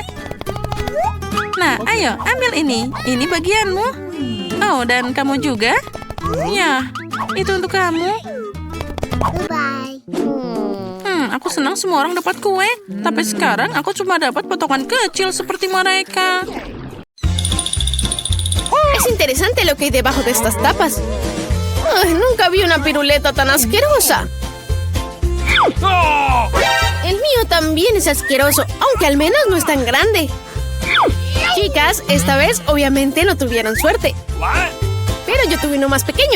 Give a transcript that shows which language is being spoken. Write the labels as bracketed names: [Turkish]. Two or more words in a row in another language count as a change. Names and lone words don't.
[Indonesian] Nah, ayo, ambil ini. Ini bagianmu. Oh, dan kamu juga? Ya, itu untuk kamu. Bye. Aku senang semua orang dapat kue. Tapi sekarang aku cuma dapat potongan kecil seperti mereka. [Spanish] Es interesante lo que hay debajo de estas tapas. Ay, nunca vi una piruleta tan asquerosa. El mío también es asqueroso, aunque al menos no es tan grande. Chicas, esta vez obviamente no tuvieron suerte. Pero yo tuve uno más pequeño.